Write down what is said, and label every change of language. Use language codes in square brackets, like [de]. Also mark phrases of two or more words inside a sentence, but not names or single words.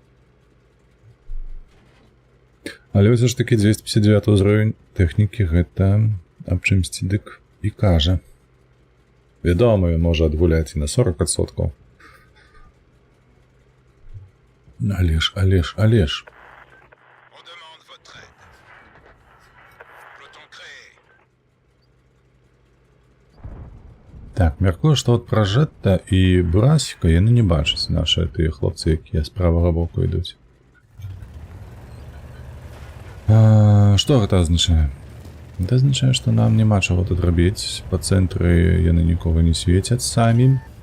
[be] Але ўсё ж такі 259 ўзровень тэхнікі гэта аб чымсьці дык і кажа. Вядома, ён можа адгуляць і на 40%. Алеш. [fr] On demande votre aide. Peloton créé. [be] Так, мяркую, што от пражэтта і бурасіка яны не бачаць нашы тыя хлопцы, якія з правага боку ідуць. Што гэта азначае? Гэта азначае, што нам няма чаго тут рабіць. Па цэнтры яны нікога не свецяць самі.